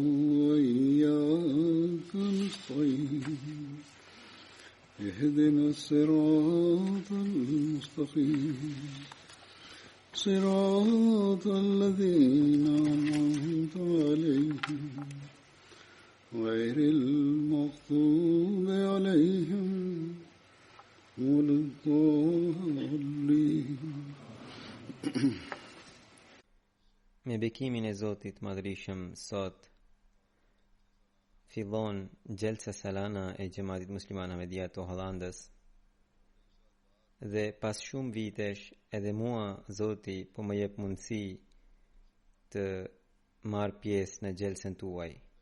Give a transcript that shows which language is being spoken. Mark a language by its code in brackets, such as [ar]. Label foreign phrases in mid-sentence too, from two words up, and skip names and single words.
[ar] وإياك نستعين اهدنا الصراط المستقيم صراط الذين أنعمت عليهم غير المغضوب عليهم ولا الضالين. [sq] Me bekimin e Zotit madhërisëm, sot fillon gjelsa salana e Gjematit Musliman Ahmedia të Hollandës dhe pas shumë vitesh edhe mua Zoti po më jep mundësi të marr pjesë në gjelsën tuaj.